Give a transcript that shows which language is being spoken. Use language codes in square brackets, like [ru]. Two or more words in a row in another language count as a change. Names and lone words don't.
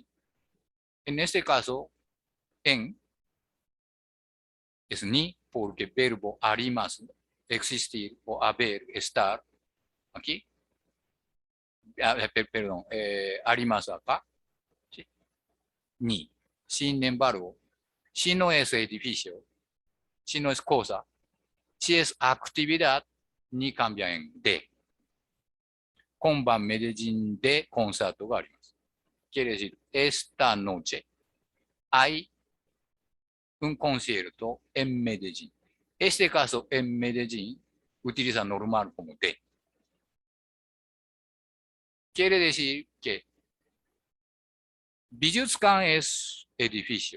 [es] En este caso, en es ni porque verbo arimasu, existir o haber, estar, aquí, perdón, arimasu acá, ¿sí? Ni. Sin embargo, si no es edificio, si no es cosa, si es actividad, ni cambia en de. [ja] 今晩メデジンでコンサートがあります。 [es] Quiere decir, esta noche hay un concierto en Medellín. Este caso, en Medellín, utiliza normal como de. Quiere decir que Bijutsukan es edificio.